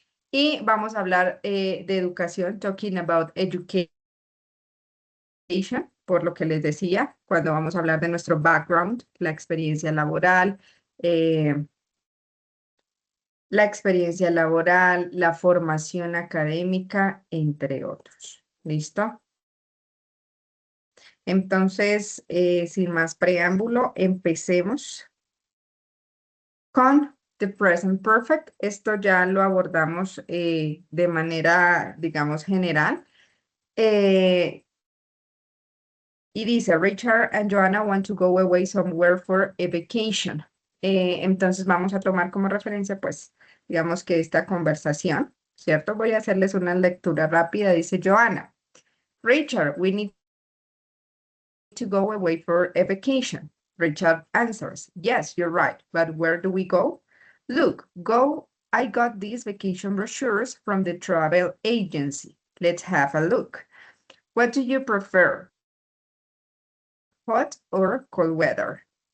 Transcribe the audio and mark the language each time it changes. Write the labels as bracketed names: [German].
[Spanish] Y vamos a hablar de educación, [English] talking about education, [Spanish] por lo que les decía, cuando vamos a hablar de nuestro background, la experiencia laboral, la formación académica, entre otros. ¿Listo? Entonces, sin más preámbulo, empecemos con [English] the present perfect. [Spanish] Esto ya lo abordamos de manera, digamos, general. Y dice, [English] Richard and Joanna want to go away somewhere for a vacation. [Spanish] Entonces vamos a tomar como referencia, pues, digamos que esta conversación, ¿cierto? Voy a hacerles una lectura rápida. Dice [English] Joanna, Richard, we need to go away for a vacation. Richard answers, yes, you're right, but where do we go? Look, I got these vacation brochures from the travel agency. Let's have a look. What do you prefer? Hot or cold weather?